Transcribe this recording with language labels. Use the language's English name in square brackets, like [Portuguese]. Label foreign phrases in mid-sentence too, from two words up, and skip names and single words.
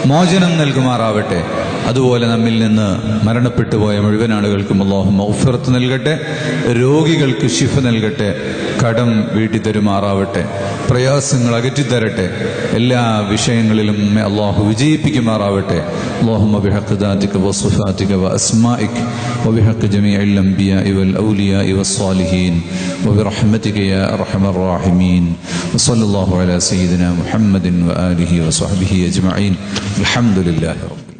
[Malayalam] മോചനം നൽകുമാറാവട്ടെ. അതുപോലെ നമ്മിൽ നിന്ന് മരണപ്പെട്ടു പോയ മുഴുവൻ ആളുകൾക്കും അല്ലാഹു മഗ്ഫിറത്ത് നൽകട്ടെ. രോഗികൾക്ക് ശിഫ നൽകട്ടെ. കടം വീട്ടി തരുമാറാവട്ടെ. പ്രയാസങ്ങൾ അകറ്റിത്തരട്ടെ. എല്ലാ വിഷയങ്ങളിലും അല്ലാഹു വിജയിപ്പിക്കുമാറാവട്ടെ. [Arabic] اللهم بحق ذاتك وصفاتك وأسمائك وبحق جميع الأنبياء والأولياء والصالحين وبرحمتك يا أرحم الراحمين. وصلى الله على سيدنا محمد وآله وصحبه أجمعين. الحمد لله رب